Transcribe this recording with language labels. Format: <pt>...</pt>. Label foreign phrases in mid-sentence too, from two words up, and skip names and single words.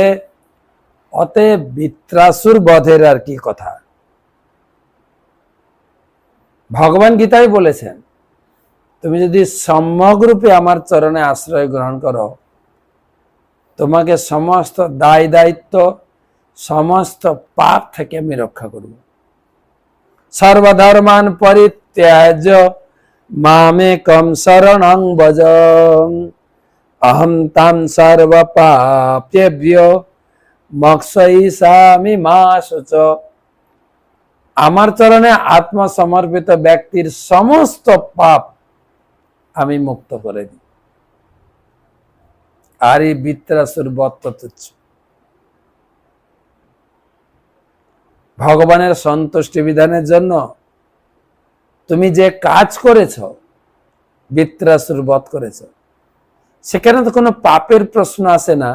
<bn>অতএব বৃত্রাসুর বধের আর কি কথা। ভগবান গীতায় বলেছেন, তুমি যদি সম্যকরূপে আমার চরণে আশ্রয় গ্রহণ করো, তোমাকে সমস্ত দায় দায়িত্ব, সমস্ত পাপ থেকে আমি রক্ষা করব।</bn> <sa>সর্বধর্মান পরিত্যাজ্য মামেকম শরণং ভজ, অহং তাং সর্ব পাপেভ্যো মোক্ষয়িষ্যামি মা শুচ।</sa> <bn>আমার চরণে আত্মসমর্পিত ব্যক্তির সমস্ত পাপ আমি মুক্ত করে দিই। আর এই বৃত্রাসুর বধ তো তুচ্ছ। ভগবানের সন্তুষ্টি বিধানের জন্য তুমি যে কাজ করেছ, বৃত্রাসুর বধ করেছ, সেখানে তো কোনো পাপের প্রশ্ন আসে না।</bn>